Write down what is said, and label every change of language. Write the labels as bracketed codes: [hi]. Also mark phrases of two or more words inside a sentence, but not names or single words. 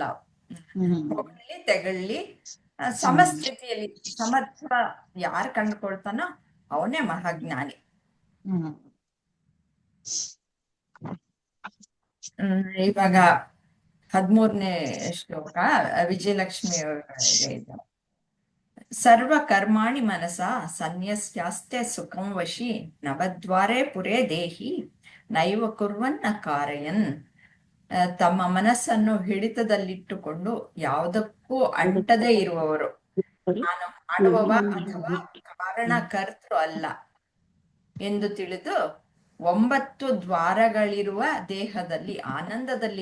[kn] ಹೊಗಳಿ ತೆಗಳ್ಳಿ ಸಮಸ್ಥಿತಿಯಲ್ಲಿ ಸಮತ್ವ ಯಾರು ಕಂಡುಕೊಳ್ತಾನೋ ಅವನೇ ಮಹಾಜ್ಞಾನಿ. ಇವಾಗ 13ನೇ ಶ್ಲೋಕ ವಿಜಯಲಕ್ಷ್ಮಿ ಅವರಿಗೆ ಇದೆ. [sa] ಸರ್ವ ಕರ್ಮಾಣಿ ಮನಸ ಸನ್ಯಸ್ಯಾಸ್ತೆ ಸುಖಂ ವಶಿ ನವದ್ವಾರೇ ಪುರೇ ದೇಹಿ ನೈವ ಕುರ್ವನ್ನ ಕಾರಯನ್. [kn] ತಮ್ಮ ಮನಸ್ಸನ್ನು ಹಿಡಿತದಲ್ಲಿಟ್ಟುಕೊಂಡು ಯಾವುದಕ್ಕೂ ಅಂಟದೇ ಇರುವವರು, ನಾನು ಮಾಡುವವ ಅಥವಾ ಕಾರಣ ಕರ್ತೃ ಅಲ್ಲ ಎಂದು ತಿಳಿದು 9 ದ್ವಾರಗಳಿರುವ ದೇಹದಲ್ಲಿ ಆನಂದದಲ್ಲಿ